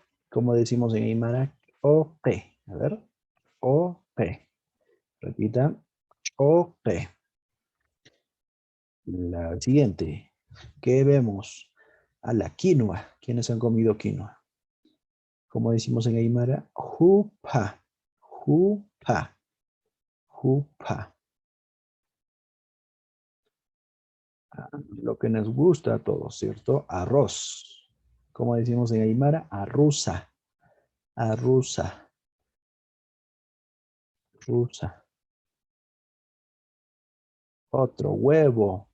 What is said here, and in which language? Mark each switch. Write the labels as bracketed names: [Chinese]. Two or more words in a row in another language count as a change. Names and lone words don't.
[Spanish] Como decimos en aymara, ope. A ver, ope. Repita, ope. La siguiente. ¿Qué vemos? A la quinoa. ¿Quiénes han comido quinoa? Como decimos en aymara, jupa. [Aymara] Jupa. Jupa. [Spanish] Lo que nos gusta a todos, ¿cierto? Arroz. Como decimos en aymara, arruza. [Aymara] Arruza. Rusa. [Spanish] Otro huevo.